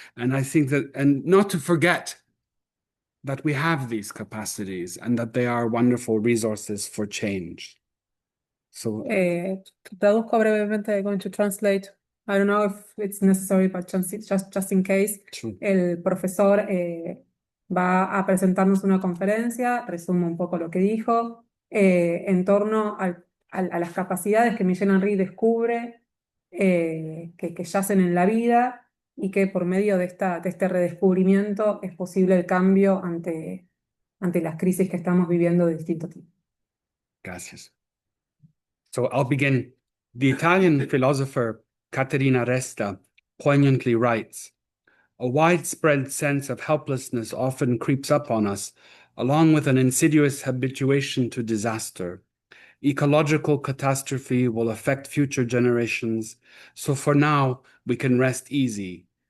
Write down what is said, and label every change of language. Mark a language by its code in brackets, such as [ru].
[en] And I think that, and not to forget that we have these capacities and that they are wonderful resources for change. So [es] traduzco brevemente. [en] I'm going to translate. I don't know if it's necessary, but just in case. Sure. [es] El profesor va a presentarnos una conferencia, resumo un poco lo que dijo, en torno a las capacidades que Michel Henry descubre que yacen en la vida y que por medio de este redescubrimiento es posible el cambio ante las crisis que estamos viviendo de distinto tipo. Gracias. [en] So I'll begin. The Italian philosopher Caterina Resta poignantly writes, "A widespread sense of helplessness often creeps up on us, along with an insidious habituation to disaster. Ecological catastrophe will affect future generations, so for now we can rest easy.